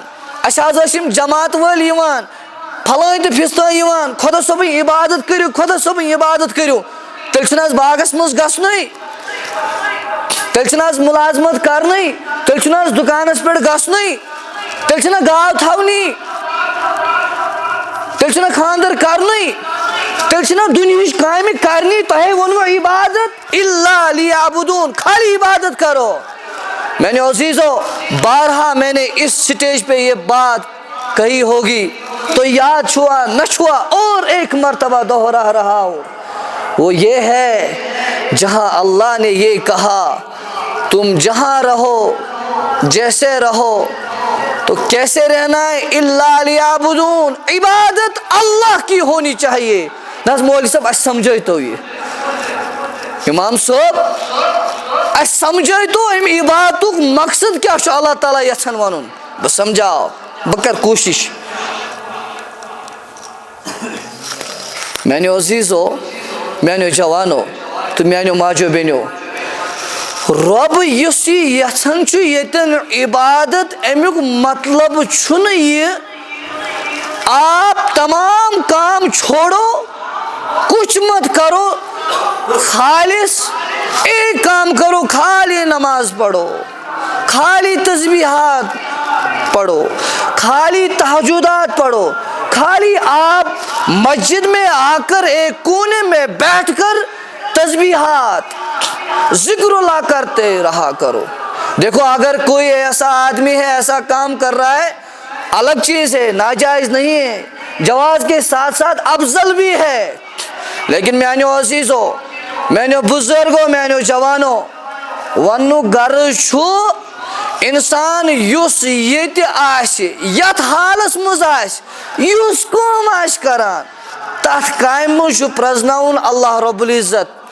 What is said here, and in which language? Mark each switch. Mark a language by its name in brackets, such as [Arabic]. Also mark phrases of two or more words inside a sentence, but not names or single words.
[Kashmiri] اسہِ حظ ٲسۍ یِم جماعت وٲلۍ یِوان، پھلٲنۍ تہٕ فِستٲنۍ یِوان، خۄدا صٲبٕنۍ عبادت کٔرِو، خۄدا صٲبٕنۍ عبادت کٔرِو، تیٚلہِ چھُنہٕ حظ باغس منٛز گژھنُے، تیٚلہِ چھِنہٕ حظ مُلازمت کرنٕے، تیٚلہِ چھُنہٕ حظ دُکانس پٮ۪ٹھ گژھنُے، تیٚلہِ چھِنہٕ گاو تھاونی، تیٚلہِ چھُنہٕ خاندر کرنُے، تیٚلہِ چھِنہٕ دُنہِچ کامہِ کرنی، تۄہے ووٚنوٕ عبادت [Arabic] الا لیعبدون، [Urdu] خالی عبادت کرو۔ [Kashmiri] میانو عزیزو، [Urdu] بارہا میں نے اس سٹیج پہ یہ بات کہی ہوگی، تو [Kashmiri] یاد چھوا نہ چھوا [Urdu] اور ایک مرتبہ دوہرا رہا ہوں، وہ یہ ہے جہاں اللہ نے یہ کہا تم جہاں رہو جیسے رہو تو کیسے رہنا ہے؟ [Arabic] الا لیعبدون، [Urdu] عبادت اللہ کی ہونی چاہیے۔ [Kashmiri] نہ مولوی صاحب اس سمجھے تو یہ امام صاحب اس سمجھے تو ام عبادتک مقصد کیا چھُ اللہ تعالیٰ یژھان ونُن؟ بہٕ سمجھاو، بہٕ کر کوشش۔ میانو عزیزو، میانو جوانو تو میانو ماجو بیٚنیو، رب یُس یہ یژھان چھُ ییٚتٮ۪ن عبادت، امیُک مطلب چھُنہٕ یہ آپ [Urdu] تمام کام چھوڑو، کچھ مت کرو، خالص ایک کام کرو، خالی نماز پڑھو، خالی تسبیحات پڑھو، خالی تہجدات پڑھو، خالی آپ مسجد میں آ کر ایک کونے میں بیٹھ کر تسبیحات ذکر اللہ کرتے رہا کرو، دیکھو اگر کوئی ایسا آدمی ہے ایسا کام کر رہا ہے الگ چیز ہے, ناجائز نہیں ہے, جواز کے ساتھ ساتھ افضل بھی ہے. [Kashmiri] لیکن میانو عزیزو, میانو بزرگو, میانو جوانو, ونو غرض چھو انسان یس یت آسہِ یتھ حالس مز آسہِ یس کٲم آسہِ کران تتھ کامہِ منٛز چھُ پرزناوُن [Arabic] اللہ رب العزت.